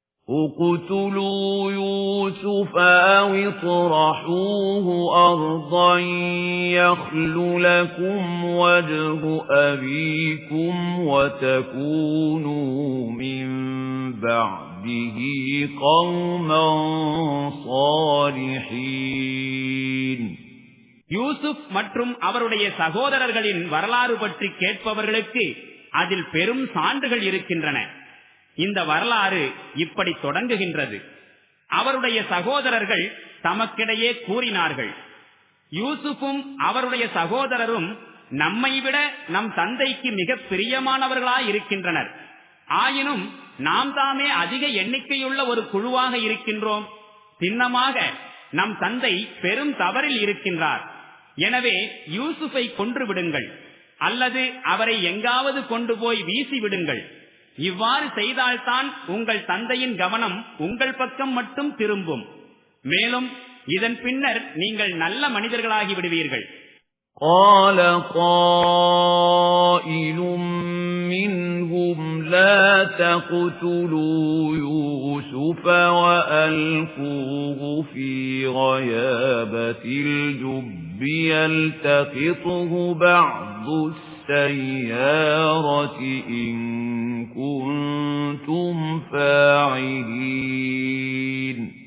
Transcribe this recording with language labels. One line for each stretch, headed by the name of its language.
Arabic: اقتلوا يوسف أو اطرحوه أرضا يخل لكم وجه أبيكم وتكونوا من بعده قوما صالحين.
Tamil: யூசுப் மற்றும் அவருடைய சகோதரர்களின் வரலாறு பற்றி கேட்பவர்களுக்கு அதில் பெரும் சான்றுகள் இருக்கின்றன. இந்த வரலாறு இப்படி தொடங்குகின்றது. அவருடைய சகோதரர்கள் தமக்கிடையே கூறினார்கள், யூசுப்பும் அவருடைய சகோதரரும் நம்மை விட நம் தந்தைக்கு மிக பிரியமானவர்களாய் இருக்கின்றனர். ஆயினும் நாம் தாமே அதிக எண்ணிக்கையுள்ள ஒரு குழுவாக இருக்கின்றோம். சின்னமாக நம் தந்தை பெரும் தவறில் இருக்கின்றார். எனவே யூசுஃபை கொன்று விடுங்கள் அல்லது அவரை எங்காவது கொண்டு போய் வீசி விடுங்கள். இவ்வாறு செய்தால்தான் உங்கள் தந்தையின் கவனம் உங்கள் பக்கம் மட்டும் திரும்பும். மேலும் இதன் பின்னர் நீங்கள் நல்ல மனிதர்களாகி விடுவீர்கள்.
Arabic: قال قائل منهم لا تقتلوا يوسف وألقوه في غيابة الجب يلتقطه بعض السيارة إن كنتم فاعلين.